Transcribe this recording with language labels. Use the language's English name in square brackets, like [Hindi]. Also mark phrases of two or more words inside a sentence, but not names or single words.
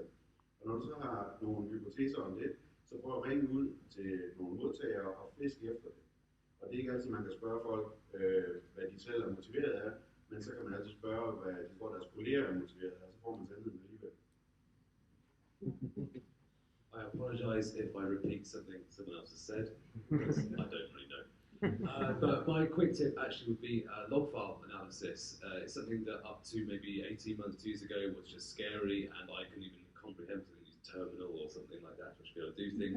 [Danish] Og når du så har nogle hypoteser om det, så prøv at ringe ud til nogle modtagere og fisk efter det. Og det er ikke altid, man kan spørge folk, hvad de selv er motiveret af, men så kan man altid spørge, hvad de tror, deres kolleger er motiveret af, og så får man sandheden alligevel. [English] I apologise if I repeat something someone else has said, because I don't really know. But my quick tip actually would be log file analysis. It's something that up to maybe 18 months, 2 years ago was just scary, and I couldn't even comprehend to use terminal or something like that to be able to do things.